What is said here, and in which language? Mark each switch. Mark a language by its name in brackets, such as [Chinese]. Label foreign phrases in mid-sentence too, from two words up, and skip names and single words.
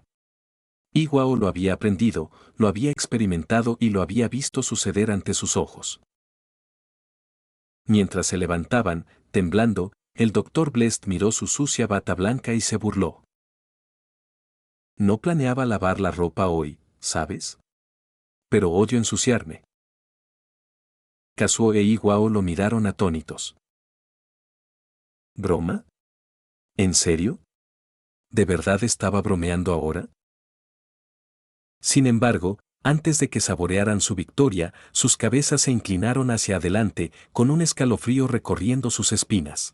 [Spanish] Iwao lo había aprendido, lo había experimentado y lo había visto suceder ante sus ojos. Mientras se levantaban, temblando, el Dr. Blest miró su sucia bata blanca y se burló. No planeaba lavar la ropa hoy, ¿sabes? Pero odio ensuciarme. Kazuo e Iwao lo miraron atónitos. ¿Broma? ¿En serio? ¿De verdad estaba bromeando ahora? Sin embargo, antes de que saborearan su victoria, sus cabezas se inclinaron hacia adelante, con un escalofrío recorriendo sus espinas.